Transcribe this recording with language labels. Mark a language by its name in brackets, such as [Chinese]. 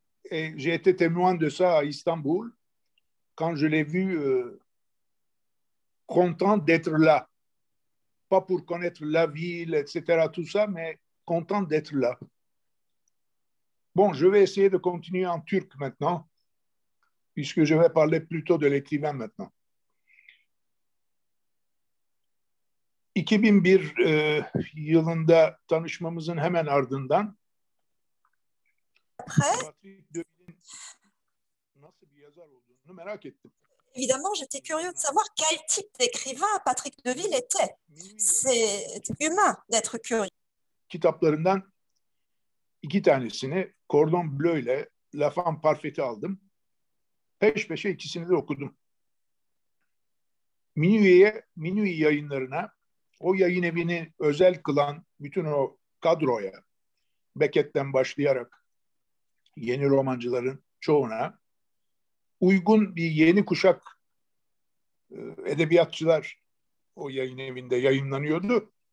[French] Et j'ai été témoin de ça à Istanbul quand je l'ai vu content d'être là. Pas pour connaître la ville, etc., tout ça, mais content d'être là. Bon, je vais essayer de continuer en turc maintenant, puisque je vais parler plutôt de l'écrivain maintenant. [Turkish] 2001 yılında tanışmamızın hemen ardından Patrick Deauville'in nasıl bir yazar olduğunu merak ettim. [French] Évidemment, j'étais curieux de savoir quel type d'écrivain Patrick Deauville était. C'est humain d'être curieux. [Turkish] Kitaplarından 2 tanesini Cordon Bleu ile La Femme Parfaite'i aldım. Peş peşe ikisini de okudum. Minuit yayınlarına, o yayın evini özel kılan bütün o kadroya, Beckett'ten başlayarak yeni romancıların çoğuna uygun bir yeni kuşak edebiyatçılar o yayın evinde yayınlanıyordu.